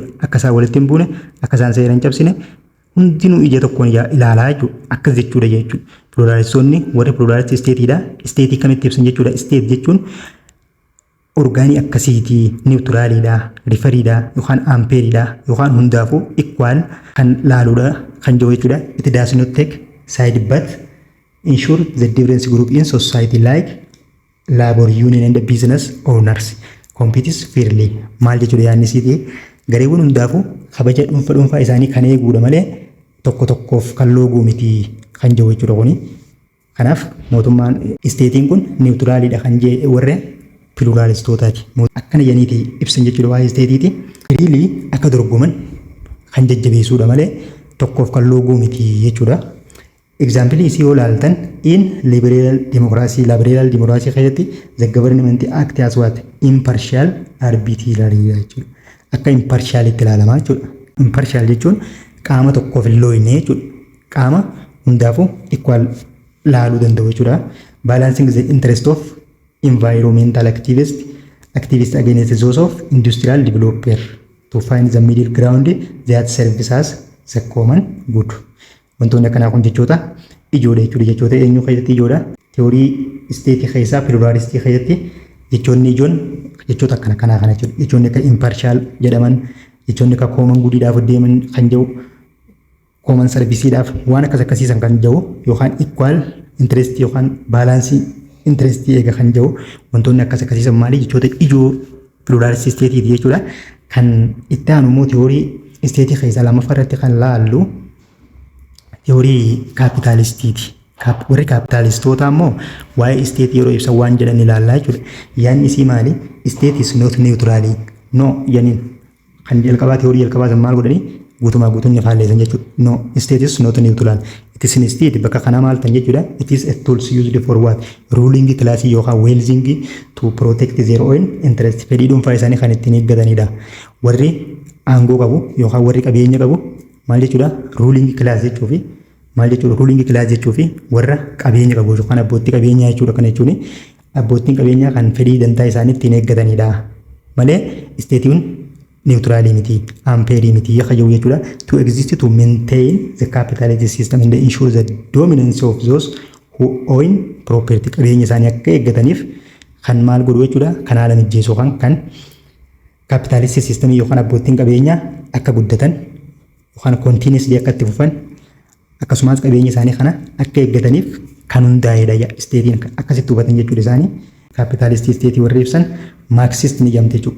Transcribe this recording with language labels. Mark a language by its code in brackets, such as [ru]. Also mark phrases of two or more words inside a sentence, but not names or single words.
[om] Akka isaan walitti hin buune, akka isaan seera hin cabsine hundinuu ija tokkoon ilaalaa jechuudha. Akkas jechuudha jechuudha. Pluraalistoonni warri pluraalistii isteetiidha. Isteetii kamitti ibsan jechuudha. Isteet jechuun orgaanii akkasiitii niwutiraaliidha, rifariidha yookaan ampeeriidha yookaan hundaafuu ikwaal kan laaluudha kan jiru jechuudha. [en] It does not take side but ensure the difference group in society like labor union and business owners competes fairly. [om] Maal jechuudha yaadni isiiti? Gareewwan hundaafuu kabaja dhuunfaa isaanii kan eeguudha malee tokko tokkoof kan looguu miti kan jiru jechuudha kuni. Kanaaf mootummaan isteetiin kun niwutiraaliidha kan jee warreen pluraalistootati. Akkana janiiti ibsan jechuudha waa'ee isteetiiti. Riilii akka dorgoman kan jajjabeessuudha malee tokkoof kan looguu miti jechuudha. [en] Example [om] isii yoo ilaaltan [en] in liberal democracy keessatti the government act as what impartial arbitrary jechuudha. [om] Akka impartialitti ilaalamaa jechuudha. Impartial jechuun qaama tokkoof hin looyne jechuudha. Qaama hundaafuu equal laaluu danda'u jechuudha. [en] Balancing the interest of environmental activists against those of industrial developer to find the middle ground that serves as the common good. [om] Wantoonni akkanaa kun jechoota ijoodha jechuudha. Jechoota eenyu keessatti ijoodha? Teoorii isteetii keessaa pluraalistii keessatti jechoonni ijoon jechoota akkanaa kana jechuudha. Jechoonni akka impartial jedhaman, jechoonni akka [en] common goodiidhaaf [om] deeman kan jiru, [en] common serviceidhaaf [om] waan akkas akkasiisan kan jiru yookaan [en] equal interest [om] yookaan baalaansii interestii eega kan jiru wantoonni akkas akkasiisan maali jechoota ijoo pluraalistii isteetiiti jechuudha. Kan itti aanu immoo teoorii isteetii keessaa lammaffaa irratti kan laallu teoorii kaapitaalistiiti. Warri kaapitaalistoota immoo waa'ee isteetii yeroo ibsan waan jedhan ilaallaa jechuudha. Yaadni isii maali? [en] State is not neutral. [om] No janiin kan jalqabaa teoorii jalqabaa san maal godhanii guutumaa guutuun faalleessan jechuudha. [en] No, state is not neutral. It is instead [om] bakka kana maal tan jechuudha. [en] It is a tools used for what? Ruling class yookaan wealthy to protect their own interest. [om] Fedhii dhuunfaa isaanii kan ittiin eeggatanidha. Warri aangoo qabu yookaan warri qabeenya qabu maal jechuudha? [en] Ruling class [om] jechuufi maal jechuudha? [en] Ruling class [om] jechuufi warra qabeenya qabu yookaan abbootii qabeenyaa jechuudha. Kana jechuun abbootiin qabeenyaa kan fedhii dantaa isaanii ittiin eeggatanidha. Malee isteetiin neutralii miti, ampeerii miti yakka jiru jechuudha. [en] To exist to maintain the capitalist system and ensure the dominance of those who own property. [om] Qabeenya isaanii akka eeggataniif kan maal godhu jechuudha. Kan haala mijjeessu kan [en] capitalist system [om] yookaan abbootiin qabeenyaa akka guddatan yookaan continuously akka itti fufan akkasumas qabeenya isaanii kana akka eeggataniif kan hundaa'edha. Isteetiin akkasitti hubatan jechuudha isaanii. [en] Capitalist state [om] warri ibsan Marxist ni jamte jechuudha.